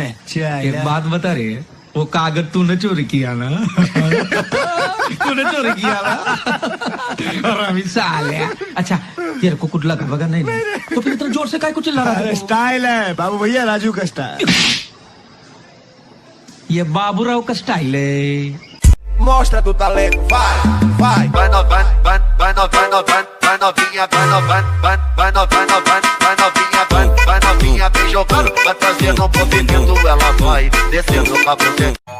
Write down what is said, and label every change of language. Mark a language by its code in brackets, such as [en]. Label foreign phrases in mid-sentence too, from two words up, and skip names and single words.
[hi] एक बात बता रहे, वो कागज तूने चोरी किया ना? तूने चोरी किया ना? और अभी साले। अच्छा तेरे को कुछ लगा वगा नहीं, तो फिर इतना जोर से काय को चिल्ला रहा है? स्टाइल है बाबू भैया, राजू का स्टाइल। ये बाबूराव का स्टाइल है। [pt] Mostra tu talento, vai, vai. Vai novinha, vai novinha, vai novinha, vem jogando, vai trazendo um movimento, ela vai descendo pra você.